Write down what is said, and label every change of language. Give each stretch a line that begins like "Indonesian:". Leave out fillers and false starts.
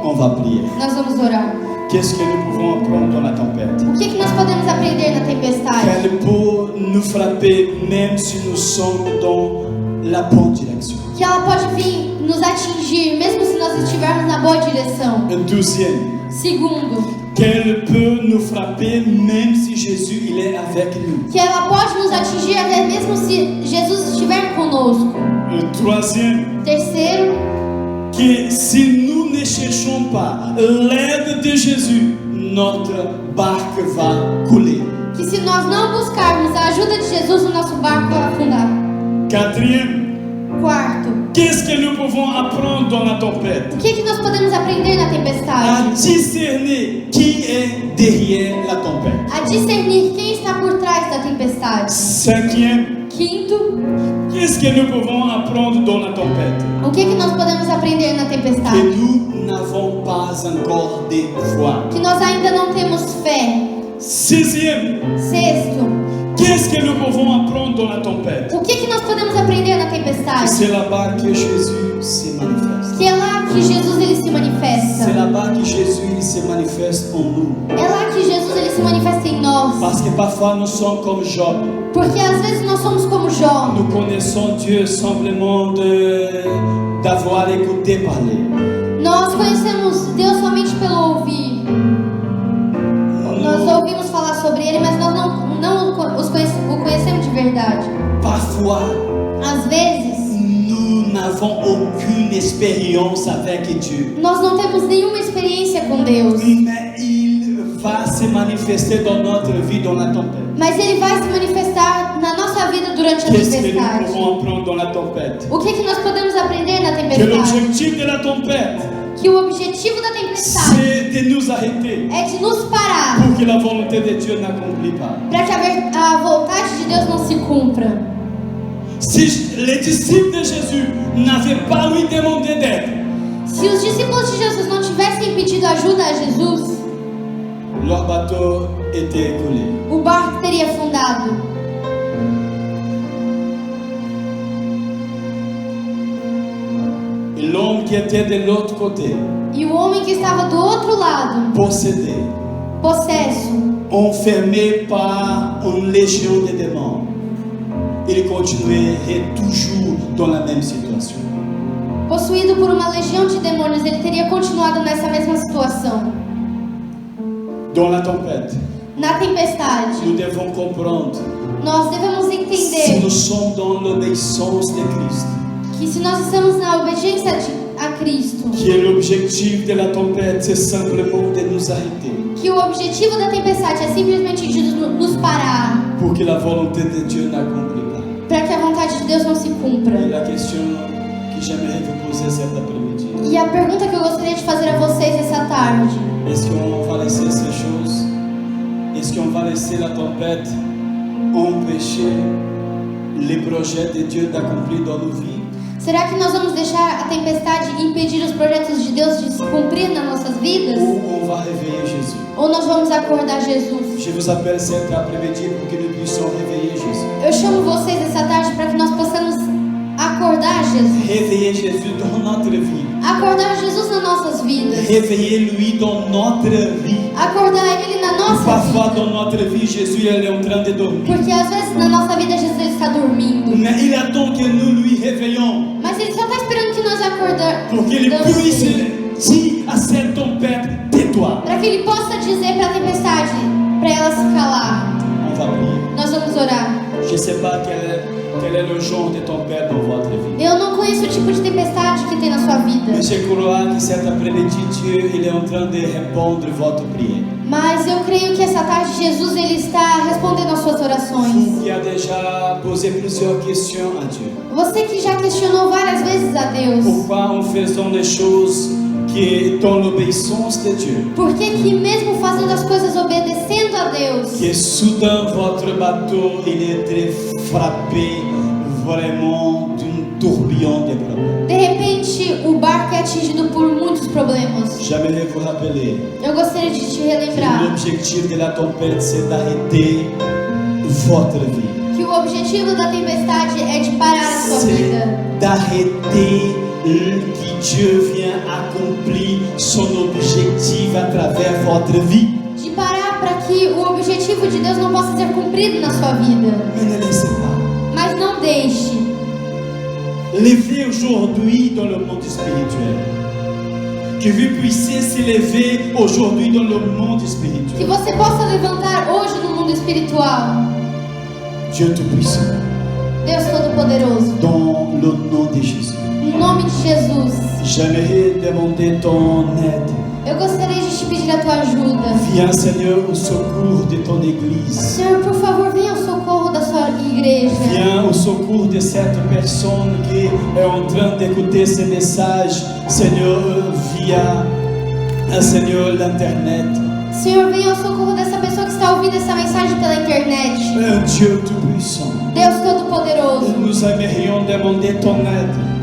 French: On va prier.
Portuguese: Nós vamos orar.
French: Qu'est-ce que nous pouvons apprendre dans la tempête?
Portuguese: O que nós podemos aprender na tempestade?
French: Qu'elle peut nous frapper même si nous sommes dans la bonne direction.
Portuguese: Que ela pode vir nos atingir, mesmo se nós estivermos na boa direção.
French: Un deuxième,
Portuguese: Segundo,
French: qu'elle peut nous frapper même si Jésus il est avec nous.
Portuguese: que ela pode nos atingir até mesmo se Jesus estiver conosco.
French: Un troisième,
Portuguese: Terceiro,
French: que si nous ne cherchons pas l'aide de Jésus, notre barque va couler.
Portuguese: que se nós não buscarmos a ajuda de Jesus, o nosso barco vai afundar.
French: Quatrième,
Portuguese: Quarto,
French: qu'est-ce que nous pouvons apprendre dans la tempête?
Portuguese: o que nós podemos aprender na
French: À
Portuguese: tempestade?
French: discerner qui est derrière la tempête.
Portuguese: A discernir quem está por trás da tempestade.
French: Cinquième,
Portuguese: Quinto,
French: qu'est-ce que nous pouvons apprendre dans la tempête?
Portuguese: o que nós podemos aprender na
French: Que
Portuguese: tempestade?
French: nous n'avons pas encore de foi.
Portuguese: Que nós ainda não temos fé.
French: Sixième,
Portuguese: Sexto,
French: qu'est-ce que nous pouvons apprendre dans la tempête?
Portuguese: o que nós podemos aprender na tempestade?
French: C'est là-bas que Jésus se manifeste.
Portuguese: Que é lá que Jesus ele se manifesta.
French: C'est là-bas que Jésus il se manifeste en nous.
Portuguese: É lá que Jesus ele se manifesta em nós.
French: Parce que parfois nous sommes comme Job.
Portuguese: Porque às vezes nós somos como Jó.
French: Nous connaissons Dieu simplement d'avoir écouté parler.
Portuguese: Nós conhecemos Deus somente pelo ouvir. Nós ouvimos falar sobre Ele, mas nós não o conhecemos de verdade.
French: Parfois,
Portuguese: Às vezes,
French: nous n'avons aucune expérience avec Dieu.
Portuguese: nós não temos nenhuma experiência com Deus.
French: Mais il va se manifester dans notre vie, dans la tempête.
Portuguese: Mas Ele vai se manifestar na nossa vida durante a
French: Qu'est-ce que nous
Portuguese: tempestade.
French: pouvons apprendre dans la tempête?
Portuguese: O que nós podemos aprender na
French: Que
Portuguese: tempestade?
French: l'objectif de la tempête,
Portuguese: Que o objetivo da tempestade
French: c'est de nous arrêter
Portuguese: é de nos parar
French: pour que la volonté de Dieu n'accomplisse pas.
Portuguese: para que a vontade de Deus não se cumpra.
French: Si les disciples de Jésus n'avaient pas lui demandé d'aide,
Portuguese: Se os discípulos de Jesus não tivessem pedido ajuda a Jesus,
French: leur bateau était écoulé.
Portuguese: o barco teria afundado.
French: Et l'homme qui était de l'autre côté,
Portuguese: E o homem que estava do outro lado,
French: possédé,
Portuguese: possesso,
French: enfermé par une légion de démons, il continuait toujours dans la même situation.
Portuguese: possuído por uma legião de demônios, ele teria continuado nessa mesma situação.
French: Dans la tempête,
Portuguese: Na tempestade,
French: nous devons comprendre,
Portuguese: nós devemos
French: si
Portuguese: entender
French: nous sommes dans l'obéissance de Christ,
Portuguese: que se nós estamos na obediência a Cristo,
French: que l'objectif de la tempête, c'est simplement de nous arrêter
Portuguese: que o objetivo da tempestade é simplesmente de nos parar,
French: pour que la volonté de Dieu n'accomplisse pas.
Portuguese: para que a vontade de Deus não se cumpra.
French: Et la question que j'aimerais vous poser cet après-midi,
Portuguese: E a pergunta que eu gostaria de fazer a vocês essa tarde:
French: est-ce qu'on va laisser ces choses? Est-ce qu'on va laisser la tempête empêcher les projets de Dieu d'accomplir dans nos vies?
Portuguese: será que nós vamos deixar a tempestade impedir os projetos de Deus de se cumprir nas nossas vidas?
French: Ou on va réveiller Jésus?
Portuguese: Ou nós vamos acordar Jesus?
French: Je vous appelle cet après-midi pour que nous puissions réveiller Jésus.
Portuguese: Eu chamo vocês essa tarde para que nós possamos acordar Jesus.
French: Réveiller Jésus dans notre vie.
Portuguese: Acordar Jesus nas nossas vidas.
French: Réveiller lui dans notre vie.
Portuguese: Acordar Ele na nossa
French: Parfois
Portuguese: vida.
French: dans notre vie, Jésus il est en train de dormir.
Portuguese: Porque às vezes na nossa vida Jesus ele está dormindo.
French: Mais il attend que nous lui réveillons
Portuguese: Mas Ele só está esperando que nós acordamos.
French: pour qu'il puisse dire à cette tempête, tais-toi.
Portuguese: Para que Ele possa dizer para a tempestade, para ela se calar.
French: On va prier.
Portuguese: Nós vamos orar.
French: Je ne sais pas quel est le genre de tempête dans votre vie.
Portuguese: Eu não conheço o tipo de tempestade que tem na sua vida.
French: Mais je crois que cet après-midi, Dieu il est en train de répondre à votre prière.
Portuguese: Mas eu creio que essa tarde Jesus ele está respondendo às suas orações.
French: Vous qui a déjà posé plusieurs questions à Dieu.
Portuguese: Você que já questionou várias vezes a Deus.
French: Pourquoi en faisant des choses qui est dans l'obéissance de Dieu,
Portuguese: Por que que mesmo fazendo as coisas obedecendo a Deus,
French: que soudain votre bateau il est très frappé vraiment d'un tourbillon de problèmes?
Portuguese: de repente o barco é atingido por muitos problemas?
French: J'aimerais vous rappeler
Portuguese: Eu gostaria de te
French: que
Portuguese: relembrar
French: l'objectif de la tempête c'est d'arrêter votre vie.
Portuguese: que o objetivo da tempestade é de parar a sua
French: C'est
Portuguese: vida.
French: d'arrêter que Dieu vient accomplir son objectif à travers votre vie.
Portuguese: De parar para que o objetivo de Deus não possa ser cumprido na sua vida.
French: Mais ne laissez pas.
Portuguese: Mas não deixe.
French: Levez aujourd'hui dans le monde spirituel. Que vous puissiez s'élever aujourd'hui dans le monde
Portuguese: Que
French: spirituel.
Portuguese: você possa levantar hoje no mundo espiritual.
French: Dieu Tout-Puissant,
Portuguese: Deus Todo-Poderoso.
French: dans le nom de Jésus.
Portuguese: Em nome de Jesus.
French: J'aimerais demander ton aide.
Portuguese: Eu gostaria de te pedir a tua ajuda.
French: Viens Seigneur au secours de ton Église.
Portuguese: Senhor, por favor, venha ao socorro da sua igreja.
French: Viens au secours de cette personne qui est en train d'écouter ce message, Seigneur, via, Seigneur, l'internet.
Portuguese: Senhor, venha ao socorro dessa pessoa que está ouvindo essa mensagem pela internet.
French: Dieu Tout-Puissant,
Portuguese: Deus Todo-Poderoso,
French: nous aimerions demander ton aide.